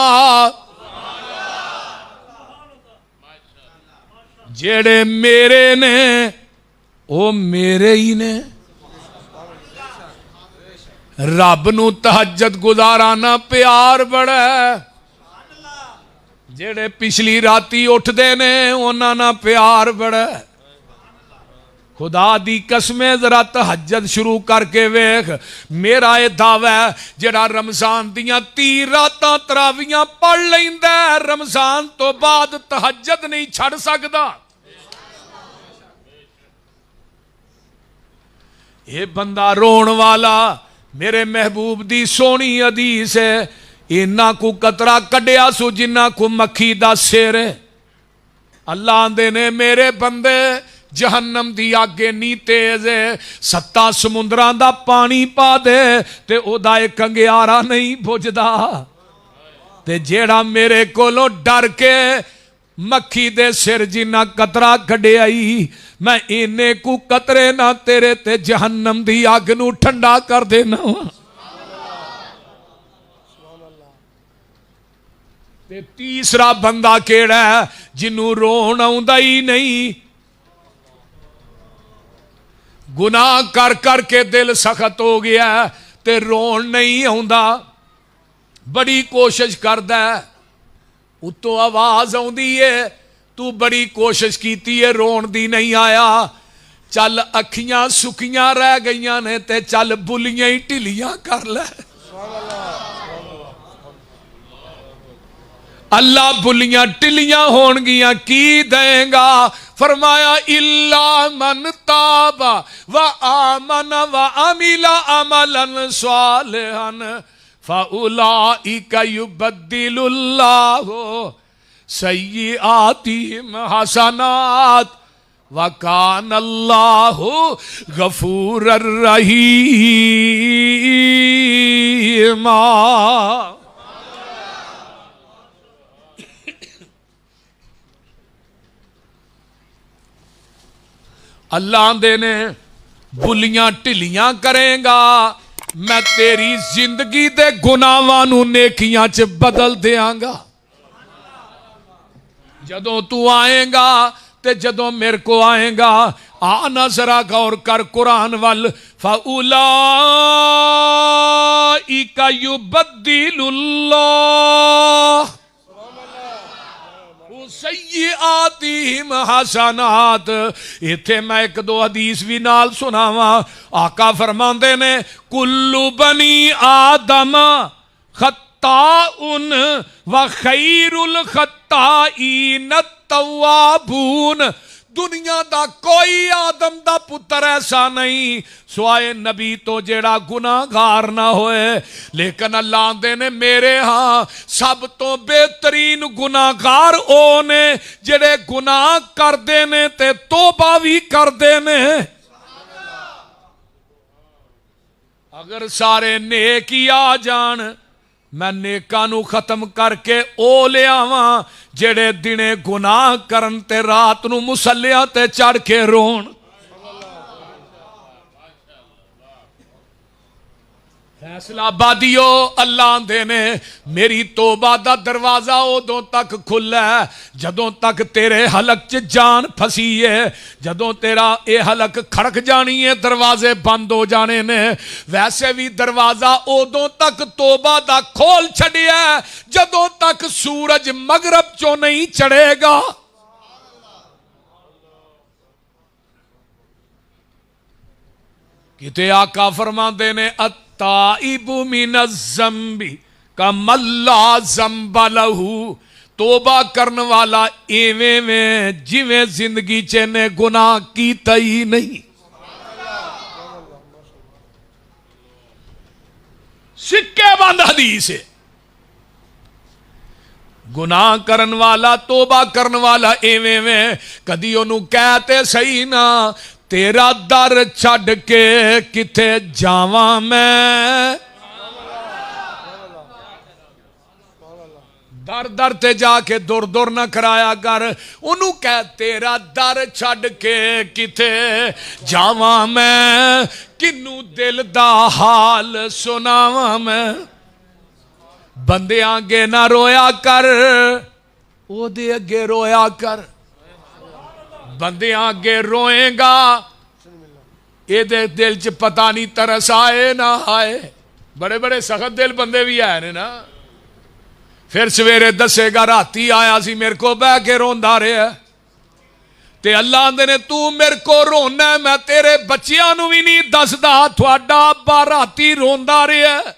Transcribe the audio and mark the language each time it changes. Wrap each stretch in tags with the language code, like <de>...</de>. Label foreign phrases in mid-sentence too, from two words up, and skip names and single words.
<pa>جیڑے میرے نے او میرے ہی نے رب نو تہجد گزارانا پیار بڑا ہے جیڑے پچھلی راتی اٹھ دے نے انہاں نا پیار بڑا ہے خدا دی قسمیں ذرا تہجد شروع کر کے ویکھ میرا یہ دعویٰ ہے جڑا رمضان دیاں 30 راتاں تراویاں پڑھ لیندا ہے رمضان تو بعد تہجد نہیں چھڑ سکدا یہ بندہ رون والا میرے محبوب دی سونی حدیث ہے اینا کو قطرہ کڈیا سو جنہ کو مکھی دا سیر ہے اللہ آندے نے میرے بندے جہنم دی اگ انی تیز ہے 7 سمندراں دا پانی پا دے تے او دا ایک کنگیارا نہیں بجھدا تے جیڑا میرے کولوں ڈر کے مکھی دے سر جنہ قطرہ کڈے آئی میں اینے کو قطرے نہ تیرے تے جہنم دی اگ نو ٹھنڈا کر دینا تے تیسرا بندہ کیڑا ہے جنوں رون آوندا ہی نہیں گناہ کر کر کے دل سخت ہو گیا تے رون نہیں آوندا بڑی کوشش کردا ہے اتو آواز آوندی ہے تو بڑی کوشش کیتی ہے رون دی نہیں آیا چل اکھیاں سکیاں رہ گئیاں نے تے چل بلیاں ہی ٹھلیاں کر لے اللہ بلیاں ٹلیاں ہون گیاں کی دیں گا فرمایا</pa> <ar>الا من تاب و آمن و عمل عملا صالحا فاولئک یبدل اللہ سیئاتہم حسنات وکان اللہ غفور الرحیم</ar> <pa>اللہ آندے نے بلیاں ٹلیاں کریں گا میں تیری زندگی دے گناہاں نو نیکیاں چ بدل دیاں گا جدوں تو آئیں گا تے جدوں میرے کو آئیں گا آنا ذرا غور کر قرآن وال فَأُولَئِكَ</pa> <ar>يُبَدِّلُ اللَّهُ سیئاتہم حسنات</ar> <pa>ایتھے میں ایک دو حدیث بھی نال سناواں آقا فرماندے نے</pa> <ar>کل بنی آدم خطاؤن و خیر الخطائین التوابون</ar> <pa>دنیا دا کوئی آدم دا پتر ایسا نہیں سوائے نبی تو جیڑا گناہگار نہ ہوئے لیکن اللہ آندے نے میرے ہاں سب تو بہترین گناہگار اونے جڑے گناہ کر دینے تے توبہ بھی کر دینے اگر سارے نیک ہی آ جان میں نیکاں نو ختم کر کے او لے آواں جڑے دنے گناہ کرن تے رات نو مسلیاں تے چڑھ کے رون فیصلہ بادیو اللہ دے نے میری توبہ دا دروازہ ادوں تک کھلا ہے جدوں تک تیرے حلق چ جان پھسی ہے جدوں تیرا اے حلق کھڑک جانی ہے دروازے بند ہو جانے نے ویسے بھی دروازہ ادوں تک توبہ دا کھول چھڑیا ہے جدوں تک سورج مغرب چوں نہیں چڑھے گا کتے آقا فرماندے نے</pa> <ar>تائب من الذنب کمن لا ذنب لہو</ar> <pa>توبہ کرن والا ایویں میں جویں زندگی چ نے گناہ کیتا ہی نہیں سکے بند حدیث ہے گناہ کرن والا توبہ کرن والا ایویں میں کدی انہوں کہتے صحیح نہ تیرا در چھڑ کے کتے جاواں میں در در تے جا کے دور دور نہ کرایا کر انہوں کہہ تیرا در چھڑ کے کتے جاواں میں کنوں دل دا حال سناواں میں بندے آگے نہ رویا کر او دے اگے رویا کر بندے آگے روئیں گا یہ دل چ پتہ نہیں ترس آئے نہ آئے بڑے بڑے سخت دل بندے بھی آئے نا پھر سویرے دسے گا راتی آیا سی میرے کو بہ کے روندا رہا تے اللہ آندے نے تو میرے کو رونا ہے میں تیرے بچیاں نو بھی نہیں دسدا تھوڑا ابا راتی روندا رہا</pa>